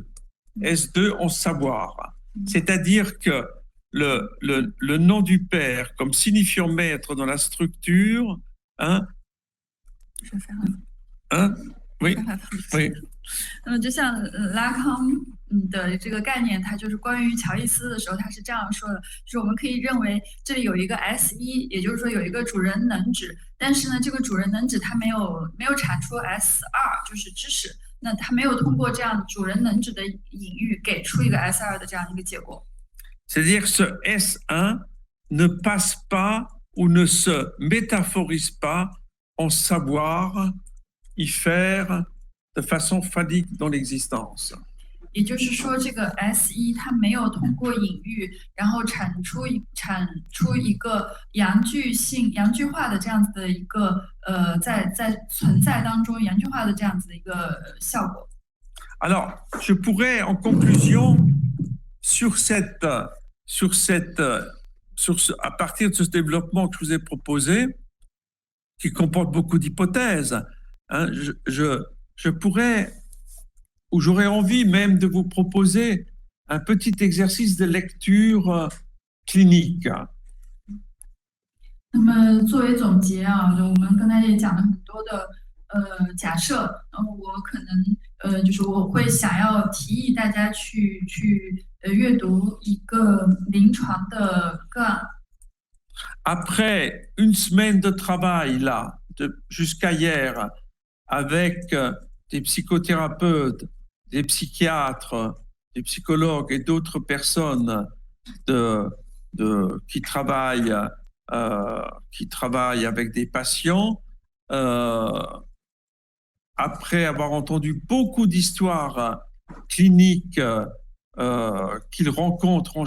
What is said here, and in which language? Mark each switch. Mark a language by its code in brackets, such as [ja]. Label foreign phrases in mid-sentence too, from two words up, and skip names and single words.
[fr] S2 en savoir. C'est-à-dire que le nom du Père comme signifiant maître dans la structure, oui, oui. [zh] 那么就像拉康的这个概念，它就是关于乔伊斯的时候，他是这样说的，就是我们可以认为这里有一个 S1，也就是说有一个主人能指，但是呢，这个主人能指它没有产出 S2，就是知识，那它没有通过这样主人能指的隐喻给出一个 S2的这样一个结果。 [fr] C'est-à-dire que ce S1 ne passe pas ou ne se métaphorise pas en savoir y faire de façon phallique dans l'existence. [zh] 也就是说，这个 S1 它没有通过隐喻，然后产出一个阳具化的这样子的一个在存在当中阳具化的这样子的一个效果。 [fr] Alors, je pourrais en conclusion à partir de ce développement que je vous ai proposé, qui comporte beaucoup d'hypothèses, je pourrais, ou j'aurais envie même de vous proposer un petit exercice de lecture clinique. [zh] 那么作为总结啊，我们刚才也讲了很多的假设，我可能就是我会想要提议大家去阅读一个临床的个案。 [fr] Après une semaine de travail là, jusqu'à hier, avec des psychothérapeutes, des psychiatres, des psychologues et d'autres personnes qui travaillent avec des patients, après avoir entendu beaucoup d'histoires cliniques qu'ils rencontrent en